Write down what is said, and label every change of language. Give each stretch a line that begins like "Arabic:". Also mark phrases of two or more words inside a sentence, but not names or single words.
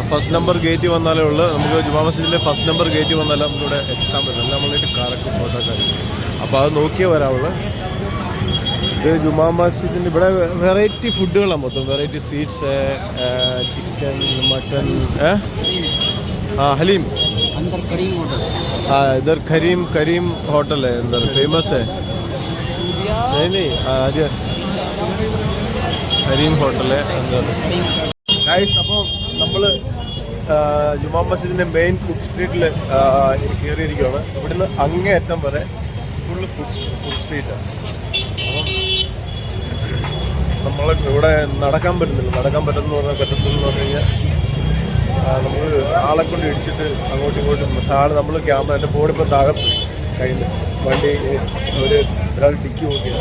English: first number
Malayalam: ഗേറ്റിൽ വന്നാലേ ഉള്ളൂ നമുക്ക് ജുമാ മസ്ജിദിലെ
English: first number
Malayalam: ഗേറ്റിൽ വന്നാലും നമുക്കിവിടെ എത്താൻ പറ്റും. എല്ലാം നമ്മളിട്ട് കറക്റ്റ് ഫോട്ടോക്കാർ. അപ്പോൾ അത് നോക്കിയേ വരാവുള്ളൂ. ഇത് ജുമാ മസ്ജിദിൻ്റെ ഇവിടെ വെറൈറ്റി ഫുഡുകളാണ് മൊത്തം.
English: variety sweets,
Malayalam: ചിക്കൻ, മട്ടൻ,
Hindi: हलीम अंदर करीम होटल। इधर करीम होटल है अंदर, फेमस है। नहीं आगे करीम होटल है अंदर गाइस.
Malayalam: അപ്പോൾ നമ്മൾ ജുമാ മസ്ജിദിൻ്റെ
English: main food
Malayalam: സ്ട്രീറ്റിൽ കയറിയിരിക്കുകയാണ്. ഇവിടുന്ന് അങ്ങേയറ്റം വരെ
English: full food
Malayalam: സ്ട്രീറ്റാണ്. അപ്പം നമ്മൾ ഇവിടെ നടക്കാൻ പറ്റുന്നില്ല. നടക്കാൻ പറ്റുമെന്ന് പറഞ്ഞു കഴിഞ്ഞാൽ നമുക്ക് ആളെ കൊണ്ട് ഇടിച്ചിട്ട് അങ്ങോട്ടും ഇങ്ങോട്ടും ആൾ നമ്മൾ ക്യാമറ എൻ്റെ ഫോണിപ്പോൾ താഴത്ത് കയ്യിൽ വണ്ടി ഒരാൾ ടിക്കി നോക്കിയത്.